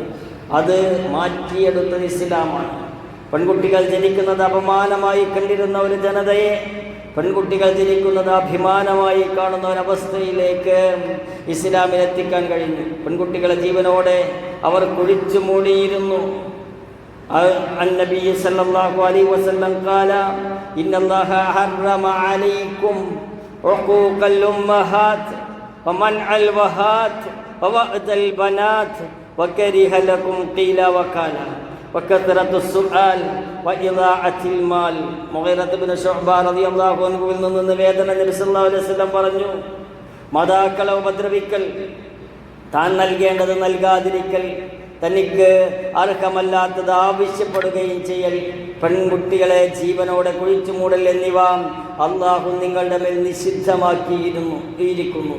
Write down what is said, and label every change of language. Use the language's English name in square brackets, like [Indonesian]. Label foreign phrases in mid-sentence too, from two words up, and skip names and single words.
[Malayalam] അത് മാറ്റിയെടുത്തത് ഇസ്ലാമാണ്. പെൺകുട്ടികൾ ജനിക്കുന്നത് അപമാനമായി കണ്ടിരുന്ന ഒരു ജനതയെ പെൺകുട്ടികൾ ജനിക്കുന്നത് അഭിമാനമായി കാണുന്ന ഒരവസ്ഥയിലേക്ക് ഇസ്ലാമിലെത്തിക്കാൻ കഴിഞ്ഞു. പെൺകുട്ടികളെ ജീവനോടെ അവർ കുഴിച്ചു മൂടിയിരുന്നു. [Arabic] النبي صلى الله عليه وسلم قال إن الله حرم عليكم عقوق الأمهات ومنع الوهات ووأد البنات وكره لكم قيل وقال وكثرة السؤال وإضاعة المال. [Malayalam] മുഗീറത്ത് ഇബ്നു ശുഅബ [Arabic] رضي الله عنه [Malayalam] നിന്ന് നിവേദനം നബി [Arabic] صلى الله عليه وسلم [Malayalam] പറഞ്ഞു, മാതാക്കളെ ഉപദ്രവിക്കൽ, താൻ നൽകേണ്ടത് നൽകാതിരിക്കൽ, തനിക്ക് അർഹമല്ലാത്തത് ആവശ്യപ്പെടുകയും ചെയ്യൽ, പെൺകുട്ടികളെ ജീവനോടെ കുഴിച്ചു മൂടൽ എന്നിവ അള്ളാഹു നിങ്ങളുടെ മേൽ നിഷിദ്ധമാക്കിയിരിക്കുന്നു.